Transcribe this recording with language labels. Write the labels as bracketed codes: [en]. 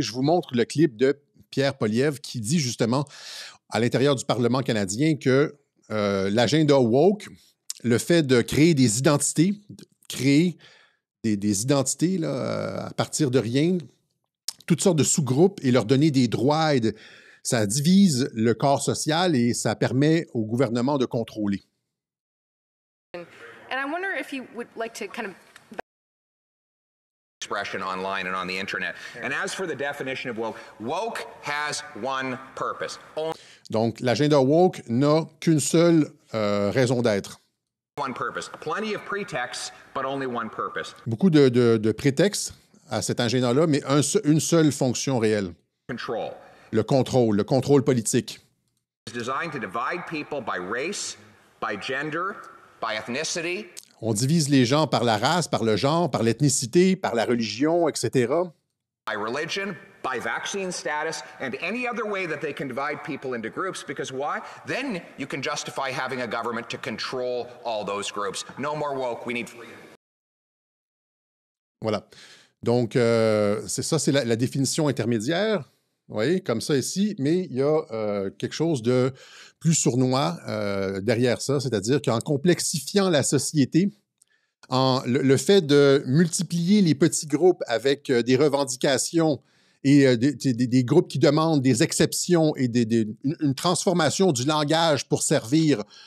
[fr] Je vous montre le clip de Pierre Poilievre qui dit justement à l'intérieur du Parlement canadien que l'agenda woke, le fait de créer des identités, des identités là, à partir de rien, toutes sortes de sous-groupes et leur donner des droits ça divise le corps social et ça permet au gouvernement de contrôler. [en] And I wonder if you would like to kind of expression online and on the internet. And as for the definition of woke, woke has one purpose. [fr] Donc, l'agenda woke n'a qu'une seule raison d'être. [en] One purpose. Plenty of pretexts, but only one purpose. [fr] Beaucoup de prétextes à cet agenda-là, mais une seule fonction réelle. [en] Control. [fr] Le contrôle politique. [en] It's designed to divide people by race, by gender, by ethnicity. [fr] On divise les gens par la race, par le genre, par l'ethnicité, par la religion, etc. [en] By religion, by vaccine status, and any other way that they can divide people into groups. Because why? Then you can justify having a government to control all those groups. No more woke, we need freedom. [fr] Voilà. Donc, c'est la définition intermédiaire. Vous voyez, comme ça ici, mais il y a quelque chose de plus sournois derrière ça, c'est-à-dire qu'en complexifiant la société, le fait de multiplier les petits groupes avec des revendications et des groupes qui demandent des exceptions et une transformation du langage pour servir